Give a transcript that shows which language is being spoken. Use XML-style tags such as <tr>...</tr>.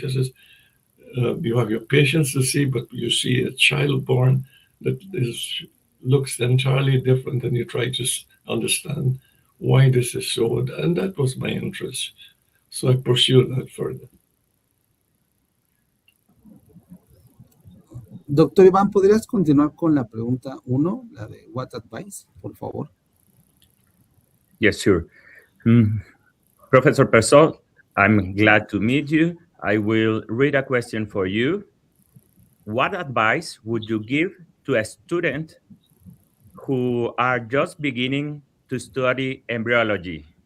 <en>This is, you have your patients to see, but you see a child born that looks entirely different, and you try to understand why this is so. And that was my interest. So I pursued that further.</en> <es>Doctor Iván, ¿podrías continuar con la pregunta 1, la de</es> <en>what advice,</en> <es>por favor?</es> <en>Yes, sure. Professor Persaud, I'm glad to meet you. I will read a question for you. What advice would you give to a student who are just beginning to study embryology?</en>